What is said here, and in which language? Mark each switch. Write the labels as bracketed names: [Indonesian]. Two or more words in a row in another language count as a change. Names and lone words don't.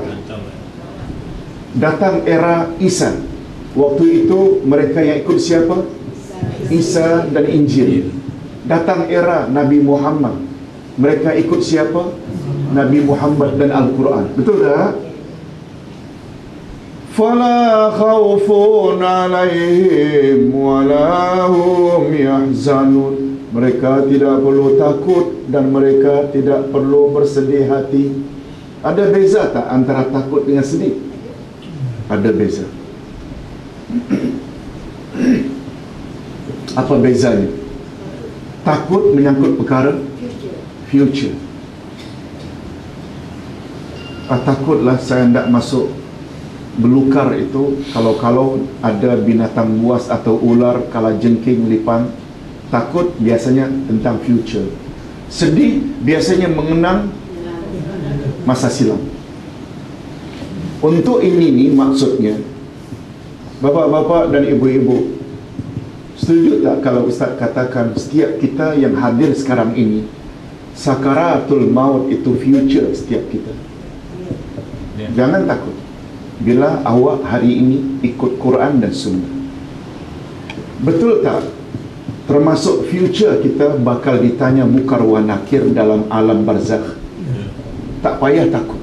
[Malay] Datang era Isa, waktu itu mereka yang ikut siapa? Isa dan Injil. Datang era Nabi Muhammad, mereka ikut siapa? Nabi Muhammad dan Al-Quran. Betul tak? [Arabic] فلا خوف عليهم ولا هم يحزنون. [Malay] Mereka tidak perlu takut dan mereka tidak perlu bersedih hati. Ada beza tak antara takut dengan sedih? Ada beza. Apa bezanya? Takut menyangkut perkara future. Takutlah saya tidak masuk belukar itu, kalau ada binatang buas atau ular, kalajengking, lipan. Takut biasanya tentang future. Sedih biasanya mengenang masa silam. Untuk ini nih maksudnya, bapa-bapa dan ibu-ibu, setuju tak kalau Ustaz katakan setiap kita yang hadir sekarang ini, sakaratul maut itu future setiap kita. Jangan takut bila awak hari ini ikut Quran dan Sunnah. Betul tak? Termasuk future kita bakal ditanya [Arabic] منكر ونكير [Malay] dalam alam barzakh. Tak payah takut.